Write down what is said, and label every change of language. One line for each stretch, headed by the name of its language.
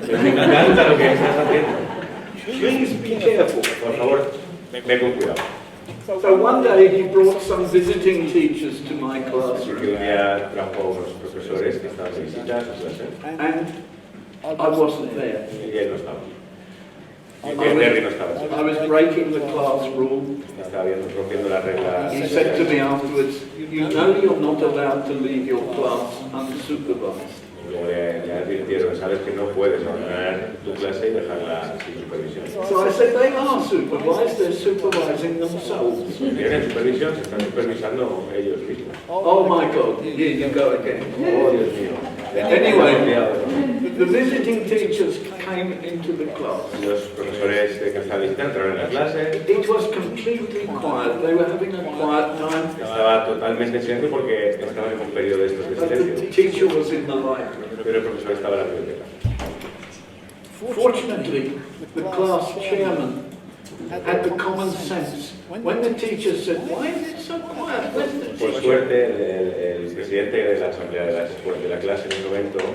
Spanish: Me encanta lo que estás haciendo.
English: Please be careful.
Spanish: Por favor, ve con cuidado.
English: So one day he brought some visiting teachers to my
Spanish: Porque
English: classroom,
Spanish: un día trajo unos profesores que estaban de visita a su clase
English: and I wasn't there.
Spanish: y él no estaba. Y Derry no estaba.
English: I was breaking the class rule.
Spanish: Estaba rompiendo la regla.
English: He said to me afterwards, you know you're not allowed to leave your class unsupervised.
Spanish: Luego le advirtieron, sabes que no puedes abandonar tu clase y dejarla sin supervisión.
English: So I said, they are supervised, they're supervising themselves.
Spanish: Tienen supervisión, se están supervisando ellos mismos.
English: Oh my God, here you go again.
Spanish: Oh, Dios mío.
English: Anyway, the visiting teachers came into the class.
Spanish: Los profesores que estaban visitando entraron en la clase.
English: It was completely quiet. They were having a quiet time.
Spanish: Estaba totalmente en silencio porque estaban en un periodo de estos de
English: But the
Spanish: silencio.
English: teacher was in the library.
Spanish: Pero el profesor estaba en la biblioteca.
English: Fortunately, the class chairman had the common sense. When the teacher said, why is it so quiet?
Spanish: Por suerte, el presidente de la asamblea de la clase en ese momento